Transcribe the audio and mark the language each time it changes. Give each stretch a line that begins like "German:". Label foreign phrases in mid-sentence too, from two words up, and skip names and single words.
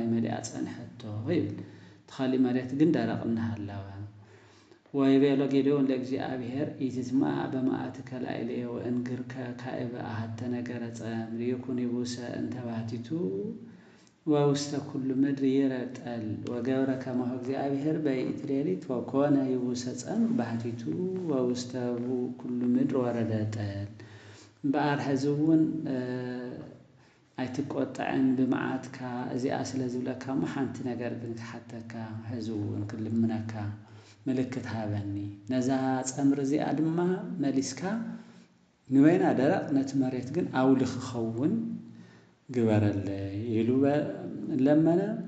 Tigrinya: መሊኣ ፀንሐቶ ይብል። ተኻሊእ መሬት ግን ደረቕ እናሃለወ
Geez: ወይቤሎ ጌዴዎን ለእግዚአብሔር ኢትትማዕ በመዓትከ ላዕለየ ወእንግርከ ካዕበ አሐተ ነገረ ጸምር ይኩን ይቡሰ እንተ ባህቲቱ ወውስተ ኩሉ ምድር ይረድ ጠል ወገብረ ከማሁ እግዚአብሔር በይእቲ ሌሊት ወኮነ ይቡሰ ጸምር ባህቲቱ ወውስተ ኩሉ ምድር ወረደ ጠል።
Tigrinya: እምበኣር ሕዚ እውን ኣይትቆጣዕን ብመዓትካ እዚኣ ስለ ዝብለካ እሞ ሓንቲ ነገር ግን ክሓተካ ሕዚ እውን ክልምነካ ምልክት ሃበኒ። ነዛ ጸምሪ እዚኣ ድማ መሊስካ ንበይና ደረቕ ነቲ መሬት ግን ኣውሊ ክኸውን ግበረለይ ኢሉ ለመነ።